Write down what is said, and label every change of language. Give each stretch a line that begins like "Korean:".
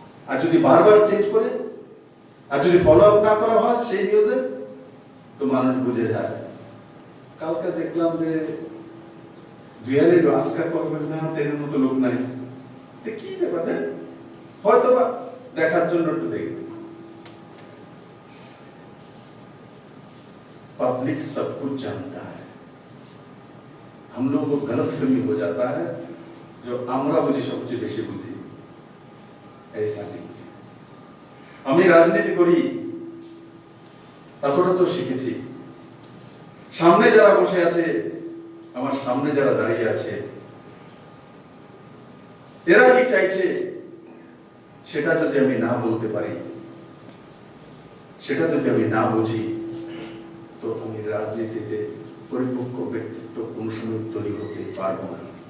Bangla: আর যদি বারবার চেঞ্জ করে আর যদি ফলো আপ না করা হয় সেই নিউজে, তো মানুষ বুঝে যায়। কালকে দেখলাম যে দুয়ারে আজকাল করবেন না, তেনের মতো লোক নাই, কি ব্যাপার, হয়তো বা দেখার জন্য একটু দেখবে।
Hindi: पब्लिक सब कुछ जानता है, हम लोगों को गलतफहमी हो जाता है जो
Bangla: আমরা বুঝি সবচেয়ে বেশি বুঝি,
Hindi: ऐसा नहीं।
Bangla: আমি রাজনীতি করি এতটা তো শিখেছি, সামনে যারা বসে আছে, আমার সামনে যারা দাঁড়িয়ে আছে, এরা কি চাইছে সেটা যদি আমি না বলতে পারি, সেটা যদি আমি না বুঝি, তো আমি রাজনীতিতে পরিপক্ক ব্যক্তিত্ব কোন সময় তৈরি করতে পারবো না।